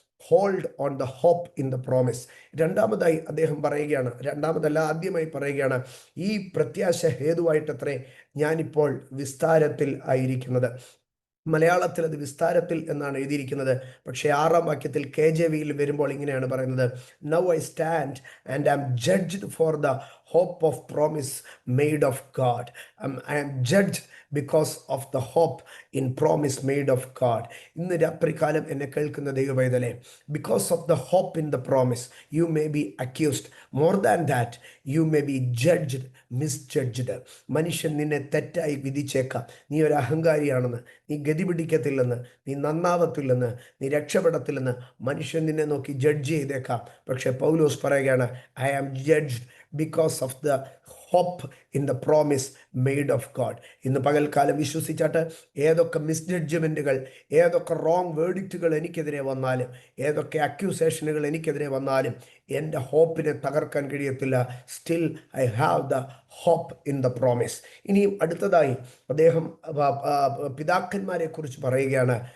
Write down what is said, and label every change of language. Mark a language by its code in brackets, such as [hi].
[en] Hold on the hope in the promise. [ml] രണ്ടാമതായി അദ്ദേഹം പറയുകയാണ്, ആദ്യമായി പറയുകയാണ്, ഈ പ്രത്യാശ ഹേതുവായിട്ടത്രേ ഞാനിപ്പോൾ വിസ്താരത്തിൽ ആയിരിക്കുന്നത്. മലയാളത്തിൽ അത് വിസ്താരത്തിൽ എന്നാണ് എഴുതിയിരിക്കുന്നത്. പക്ഷേ 6-ാം വാക്യത്തിൽ KJV വരുമ്പോൾ ഇങ്ങനെയാണ് പറയുന്നത്: [en] Now I stand and I am judged for the hope of promise made of God. I am judged because of the hope in promise made of God. [ml] ഇന്ന് രാത്രികാലം എന്നെ കേൾക്കുന്ന ദൈവപൈതലേ, [en] because of the hope in the promise, you may be accused. More than that, you may be judged, misjudged. [ml] മനുഷ്യൻ നിന്നെ തെറ്റായി വിധിച്ചേക്കാം. നീ ഒരു അഹങ്കാരിയാണെന്ന്, നീ ഗതി പിടിക്കത്തില്ലെന്ന്, നീ നന്നാവത്തില്ലെന്ന്, നീ രക്ഷപ്പെടത്തില്ലെന്ന് മനുഷ്യൻ നിന്നെ നോക്കി ജഡ്ജ് ചെയ്തേക്കാം. പക്ഷെ പൗലോസ് പറയുകയാണ്, [en] I am judged because of the hope in the promise made of God. [ml] ഇന്ന് പകൽക്കാലം വിശ്വസിച്ചാട്ട് ഏതൊക്കെ മിസ്ജഡ്ജ്മെൻറ്റുകൾ, ഏതൊക്കെ റോങ് വേർഡിക്റ്റുകൾ എനിക്കെതിരെ വന്നാലും, ഏതൊക്കെ അക്യൂസേഷനുകൾ എനിക്കെതിരെ വന്നാലും എൻ്റെ ഹോപ്പിനെ തകർക്കാൻ കഴിയത്തില്ല. [en] Still I have the hope in the promise. [ml] ഇനിയും അടുത്തതായി അദ്ദേഹം പിതാക്കന്മാരെ കുറിച്ച് പറയുകയാണ്.